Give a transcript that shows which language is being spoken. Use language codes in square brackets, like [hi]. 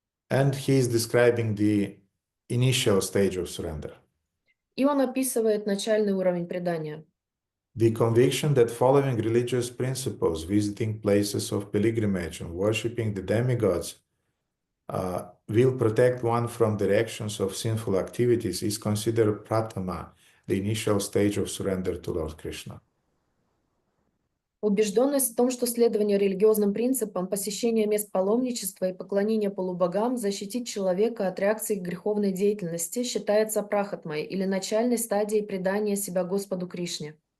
[en] And he is describing the initial stage of surrender. [ru] И он описывает начальный уровень предания. [en] The conviction that following religious principles, visiting places of pilgrimage and worshipping the demigods will protect one from the reactions of sinful activities is considered pratama, the initial stage of surrender to Lord Krishna. [ru] Убежденность в том, что следование религиозным принципам, посещение мест паломничества и поклонение полубогам защитит человека от реакции к греховной деятельности, считается прахатмой или начальной стадией предания себя Господу Кришне.